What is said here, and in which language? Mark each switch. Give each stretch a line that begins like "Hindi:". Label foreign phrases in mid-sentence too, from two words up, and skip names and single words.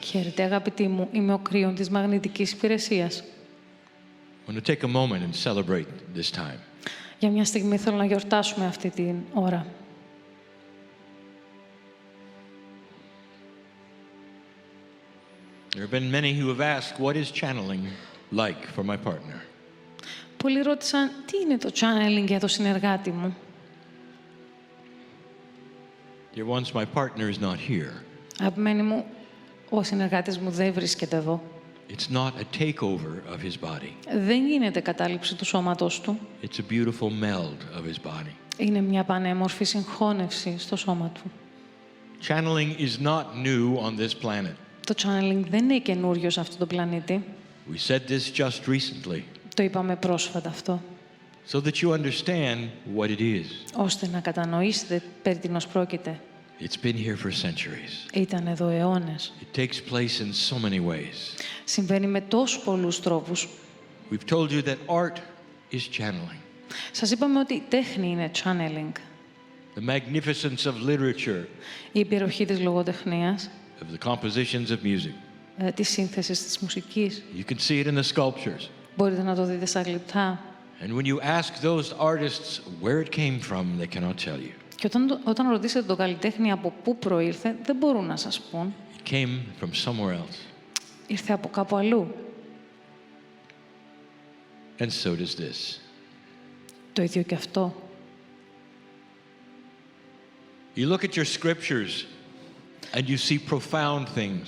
Greek: Χαίρετε αγαπητοί μου, είμαι ο Kryon της Μαγνητικής Υπηρεσίας.
English: I want to take a moment and celebrate this time.
Greek: Για μια στιγμή θέλω να γιορτάσουμε αυτή την ώρα.
English: There have been many who have asked, what is channeling like for my partner?
Greek: Πολλοί ρώτησαν τι είναι το channeling για το συνεργάτη μου.
English: Dear ones, my partner is not here.
Greek: Αγαπημένοι μου, ο συνεργάτης μου δεν βρίσκεται εδώ.
English: It's not a takeover of his body.
Greek: Δεν γίνεται κατάληψη του σώματος του.
English: It's a beautiful meld of his body.
Greek: Είναι μια πανέμορφη συγχώνευση στο σώμα του.
English: Channeling is not new on this planet.
Greek: Το channeling δεν είναι καινούριο σε αυτόν τον πλανήτη.
English: We said this just recently,
Greek: Το είπαμε πρόσφατα αυτό.
English: so that you understand what it is.
Greek: Ώστε να κατανοήσετε περί τίνος πρόκειται.
English: It's been here for centuries.
Greek: Ήταν εδώ αιώνες.
English: It takes place in so many ways.
Greek: Συμβαίνει με τόσους πολλούς τρόπους.
English: We've told you that art is channeling.
Greek: Σας είπαμε ότι η τέχνη είναι channeling.
English: The magnificence of literature,
Greek: Η υπεροχή της λογοτεχνίας,
English: of the compositions of music.
Greek: της σύνθεσης της μουσικής.
English: You can see it in the sculptures.
Greek: Μπορείτε να το δείτε στα γλυπτά.
English: And when you ask those artists where it came from, they cannot tell you.
Greek: Και όταν ρωτήσετε τον καλλιτέχνη από πού προήλθε, δεν μπορούν να σας πούν.
English: It came from somewhere else.
Greek: Ήρθε από κάπου αλλού.
English: And so does this.
Greek: Το ίδιο και αυτό.
English: You look at your scriptures and you see profound things,